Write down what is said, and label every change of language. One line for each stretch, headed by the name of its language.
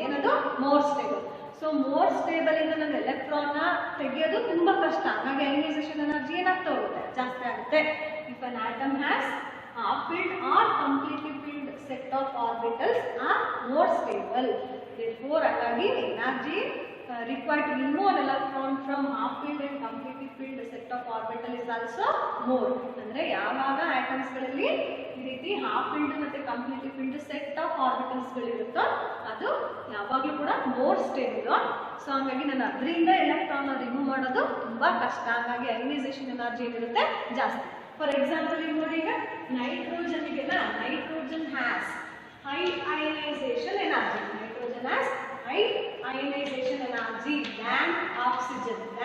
Kannada: ಏನದು, more stable. So more stable ಇಂದ ನಾನು ಎಲೆಕ್ಟ್ರಾನ್ ತೆಗೆಯೋದು ತುಂಬಾ ಕಷ್ಟ. ಹಾಗಾಗಿ ಅಯನೈಸೇಷನ್ ಎನರ್ಜಿ ಏನಾಗ್ತಾ ಹೋಗುತ್ತೆ, ಜಾಸ್ತಿ ಆಗುತ್ತೆ.
English: If an atom has half filled or completely filled set of orbitals are more stable. Therefore ಹಾಗಾಗಿ energy required to remove an electron from half filled and completely filled set of orbital is also more.
Kannada: ಅಂದ್ರೆ ಯಾವಾಗ atoms ಗಳಲ್ಲಿ ಈ ರೀತಿ half filled ಮತ್ತೆ completely filled set of orbitals ಗಳು ಇರುತ್ತೋ ಅದು ಯಾವಾಗಲೂ ಕೂಡ ಮೋರ್ ಸ್ಟೇಬಲ್. ಸೊ ಹಾಗಾಗಿ ನಾನು ಅದರಿಂದ ಎಲೆಕ್ಟ್ರಾನ್ ರಿಮೂವ್ ಮಾಡೋದು ತುಂಬಾ ಕಷ್ಟ. ಹಾಗಾಗಿ ಅಯನೈಸೇಷನ್ ಎನರ್ಜಿ ಏನಿರುತ್ತೆ ಜಾಸ್ತಿ. ಫಾರ್ ಎಕ್ಸಾಂಪಲ್ ಈಗ ನೋಡಿ, ಈಗ ನೈಟ್ರೋಜನ್ ಇದೆಯಲ್ಲ,
English: Nitrogen has high ionization energy. Nitrogen has high ionization energy than oxygen.